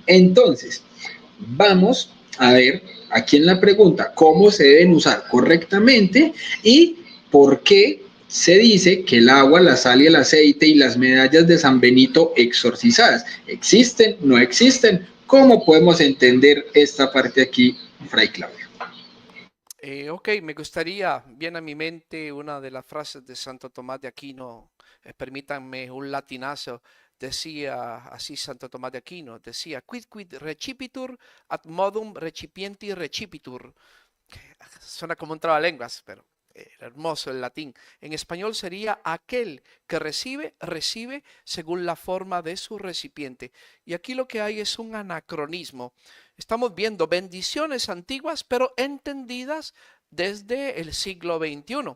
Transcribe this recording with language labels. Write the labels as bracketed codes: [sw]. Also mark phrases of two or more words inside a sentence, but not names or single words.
[es] Entonces, vamos a ver aquí en la pregunta cómo se deben usar correctamente y por qué se dice que el agua, la sal y el aceite y las medallas de San Benito exorcizadas existen, no existen. ¿Cómo podemos entender esta parte aquí, Fray Claudio? Ok, me gustaría, viene a mi mente una de las frases de Santo Tomás de Aquino, permítanme un latinazo, decía así Santo Tomás de Aquino, decía, [la] quid recipitur ad modum recipienti recipitur. [es] Suena como un trabalenguas, pero hermoso el latín. En español sería aquel que recibe, recibe según la forma de su recipiente. Y aquí lo que hay es un anacronismo. Estamos viendo bendiciones antiguas, pero entendidas desde el siglo XXI.